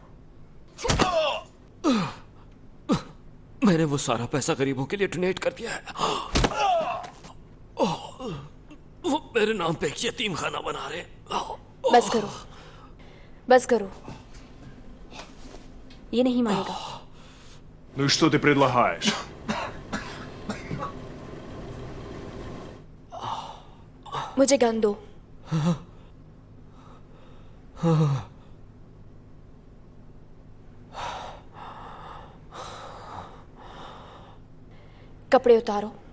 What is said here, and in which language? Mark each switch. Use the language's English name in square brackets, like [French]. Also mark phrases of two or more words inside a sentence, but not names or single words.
[Hindi] मैंने वो सारा पैसा गरीबों के लिए डोनेट कर दिया है। वो मेरे नाम पे एक यतीम खाना बना रहे। बस करो, बस करो, ये नहीं मानेगा। [Russian] Ну и что ты предлагаешь? [Hindi] मुझे गन दो। कपड़े उतारो।